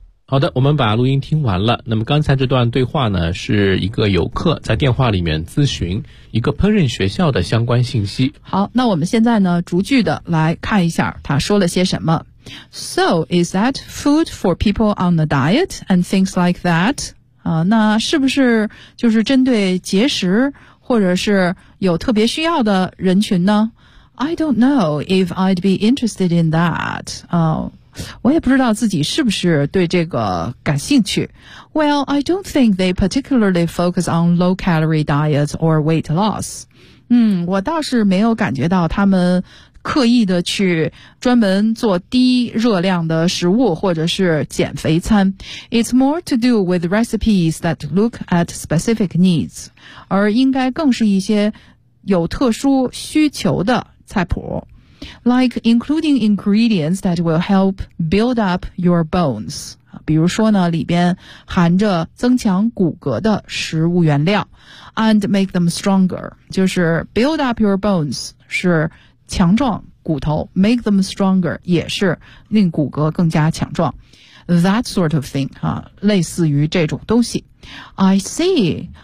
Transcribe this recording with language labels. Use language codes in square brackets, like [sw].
[zh] 好的，我们把录音听完了。那么刚才这段对话呢，是一个游客在电话里面咨询一个烹饪学校的相关信息。好，那我们现在呢，逐句的来看一下他说了些什么。 [en] So, is that food for people on a diet and things like that? [zh] 那是不是就是针对节食或者是有特别需要的人群呢？ [en] I don't know if I'd be interested in that. [zh] 我也不知道自己是不是对这个感兴趣。 [en] Well, I don't think they particularly focus on low-calorie diets or weight loss. [zh] 我倒是没有感觉到他们刻意的去专门做低热量的食物或者是减肥餐。 [en] It's more to do with recipes that look at specific needs, [zh] 而应该更是一些有特殊需求的菜谱。 [en] Like including ingredients that will help build up your bones. [zh] 比如说呢，里边含着增强骨骼的食物原料。 [en] And make them stronger. [zh] 就是 [en] build up your bones [zh] 是强壮骨头 [en] ,make them stronger, [zh] 也是令骨骼更加强壮。 [en] That sort of thing, [zh] 类似于这种东西。 [en] I see.